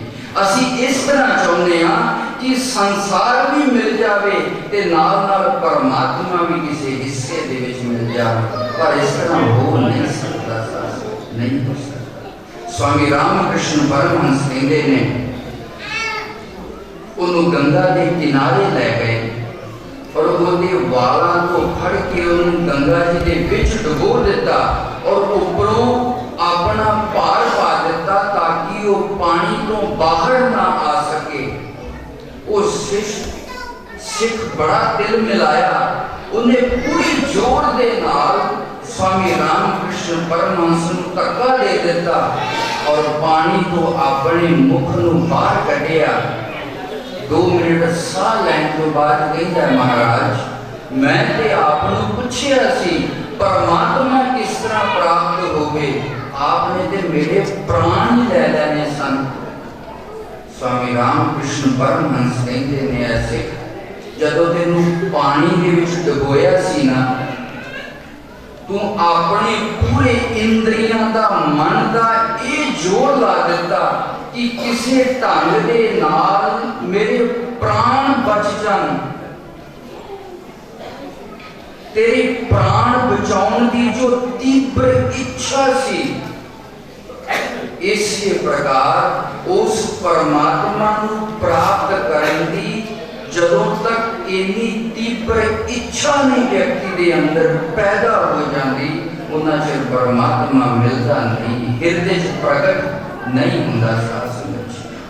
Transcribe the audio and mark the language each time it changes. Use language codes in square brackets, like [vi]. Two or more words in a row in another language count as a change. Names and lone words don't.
[hi] असी इस तरह चाहते हैं कि संसार भी मिल जाए [pa] ਤੇ ਨਾਲ ਨਾਲ [hi] परमात्मा भी किसी हिस्से [pa] ਦੇ ਵਿਚ [hi] मिल जाए, पर इस तरह हो नहीं सकता, नहीं हो सकता। स्वामी रामकृष्ण परमहंस कहते हैं [pa] ਉਹਨੂੰ ਗੰਗਾ ਦੇ ਕਿਨਾਰੇ ਲੈ ਗਏ ਔਰ ਉਹਦੇ ਵਾਲਾਂ ਤੋਂ ਫੜ ਕੇ ਉਹਨੂੰ ਗੰਗਾ ਜੀ ਦੇ ਵਿੱਚ ਡੁਬੋ ਦਿੱਤਾ ਔਰ ਉੱਪਰੋਂ ਆਪਣਾ ਭਾਰ ਪਾ ਦਿੱਤਾ ਤਾਂ ਕਿ ਉਹ ਪਾਣੀ ਤੋਂ ਬਾਹਰ ਨਾ ਆ ਸਕੇ। ਉਹ ਸਿੱਖ ਬੜਾ ਦਿਲ ਮਿਲਾਇਆ, ਉਹਨੇ ਪੂਰੀ ਜ਼ੋਰ ਦੇ ਨਾਲ स्वामी रामकृष्ण परमहंस ਨੂੰ ਧੱਕਾ ਦੇ ਦਿੱਤਾ ਔਰ ਪਾਣੀ ਤੋਂ ਆਪਣੇ ਮੁਖ ਨੂੰ ਬਾਹਰ ਕੱਢਿਆ। 2 ਮਿੰਟ ਸਾਹ ਲੈਣ ਤੋਂ ਬਾਅਦ ਕਹਿੰਦਾ ਮਹਾਰਾਜ ਮੈਂ ਤੇ ਆਪ ਨੂੰ ਪੁੱਛਿਆ ਸੀ ਪਰਮਾਤਮਾ ਕਿਸ ਤਰ੍ਹਾਂ ਪ੍ਰਾਪਤ ਹੋਵੇ, ਆਪਨੇ ਤੇ ਮੇਰੇ ਪ੍ਰਾਣ ਲੈ ਲੈਣੇ ਸਨ। स्वामी रामकृष्ण परमहंस ਕਹਿੰਦੇ ਨੇ ਐਸੇ ਜਦੋਂ ਤੈਨੂੰ ਪਾਣੀ ਦੇ ਵਿੱਚ ਡੁਬੋਇਆ ਸੀ ਨਾ ਤੂੰ ਅਪਣੇ ਪੂਰੇ ਇੰਦਰੀਆਂ ਦਾ ਮਨ ਦਾ ਯੇ ਜ਼ੋਰ ਲਾ ਦਿੱਤਾ ਕਿ ਕਿਸੀ ਢੰਗ ਦੇ ਨਾਲ ਮੇਰੇ ਪ੍ਰਾਣ ਬਚ ਜਾਣ। ਤੇਰੇ ਪ੍ਰਾਣ ਬਚਾਉਣ ਦੀ ਜੋ ਤੀਵਰ ਇੱਛਾ ਸੀ, ਇਸੀ ਪ੍ਰਕਾਰ ਉਸ ਪਰਮਾਤਮਾ ਨੂੰ ਪ੍ਰਾਪਤ ਕਰਨ ਦੀ [hi] ਜਦੋਂ तक इन्नी तीव्र इच्छा नहीं व्यक्ति के अंदर पैदा हो जाती उन्ना चिर परमात्मा मिलता नहीं, हृदय प्रकट नहीं होता साथ।